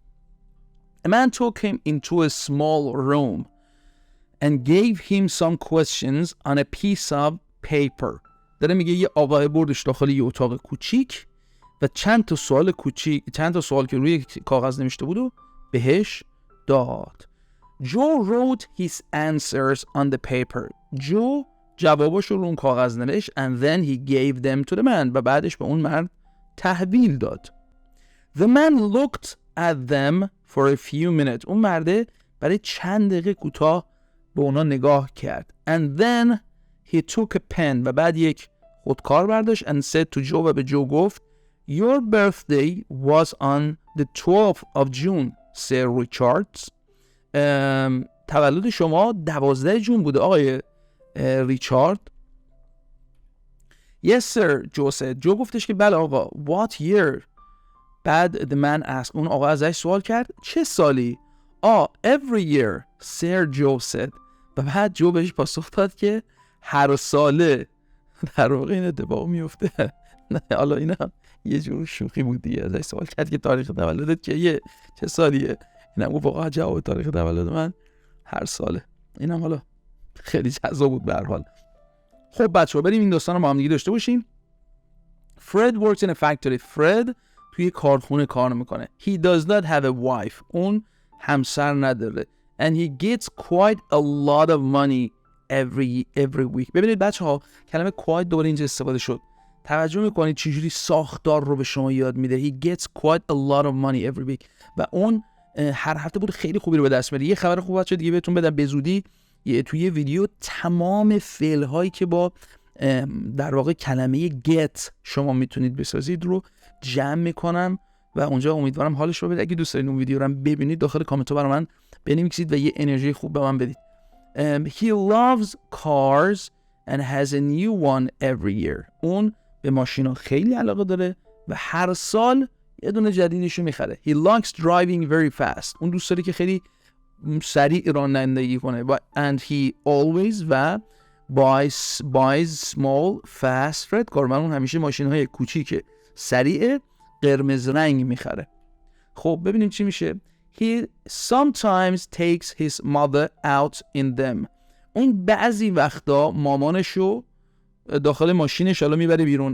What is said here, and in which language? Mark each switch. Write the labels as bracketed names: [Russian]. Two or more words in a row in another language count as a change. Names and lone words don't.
[English] A man took him into a small room and gave him some questions on a piece of paper. [Persian] داره میگه یه آقای بردش داخل یه اتاق کوچیک و چند تا سوال که روی کاغذ نوشته بود و بهش داد. [English] Joe wrote his answers on the paper. [Persian] جو جواباش رو اون کاغذ نوشت [English] and then he gave them to the man [Persian] و بعدش به اون مرد تحویل داد. [English] The man looked at them for a few minutes. [Persian] اون مرده برای چند دقیقه کوتاه به اونا نگاه کرد. [English] And then he took a pen [Persian] و بعد یک خودکار برداشت [English] and said to Joe [Persian] و به جو گفت [English] Your birthday was on the 12th of June, Sir Richards. [Persian] تولد شما 12 جون بوده آقای ریچارد. [English] Yes sir, Joe said. [Persian] جو گفتش که بله آقا. [English] What year? بعد the man asked. [Persian] اون آقا ازش سوال کرد چه سالی؟ Every year, Sir Joe said. و بعد جو بهش پاسخ داد که هر ساله. در واقع این اتفاق میفته. نه حالا اینا یه جور شوخی بود دیگه. ازش سوال کرد که تاریخ تولدت چه سالیه؟ اینم گفت واقعا جواب تاریخ تولد من هر ساله. اینم حالا خیلی جذاب بود به هر حال. خب بچه‌ها بریم این داستان رو با هم دیگه داشته باشیم. [English] Fred works in a factory. Fred [Persian] توی کارخونه کار میکنه. [English] He does not have a wife. [Persian] اون همسر نداره. [English] And he gets quite a lot of money every week. [Persian] ببینید بچه‌ها کلمه quite دوباره اینجا استفاده شد. توجه میکنید چجوری ساختار رو به شما یاد میده. [English] He gets quite a lot of money every week. [Persian] و اون هر هفته بود خیلی خوبی رو به دست میاره. یه خبر خوب بچه‌ها دیگه بهتون بدم به زودی. توی ویدیو تمام فعل هایی که با در واقع کلمه get شما میتونید بسازید رو جمع میکنم و اونجا امیدوارم حالش رو بدید. اگه دوست دارید اون ویدیو رو ببینید داخل کامنت ها برای من بنویسید و یه انرژی خوب به من بدید. [English] He loves cars and has a new one every year. [Persian] اون به ماشینا خیلی علاقه داره و هر سال یه دونه جدیدشو میخره. [English] He likes driving very fast. [Persian] اون دوست داره که خیلی سریع رانندگی کنه. [English] And he always و buys small fast red car. [Persian] اون همیشه ماشین‌های کوچیک سریع قرمز رنگ میخره. خب ببینیم چی میشه. [English] He sometimes takes his mother out in them. [Persian] اون بعضی وقتا مامانشو داخل ماشینش حالا میبره بیرون.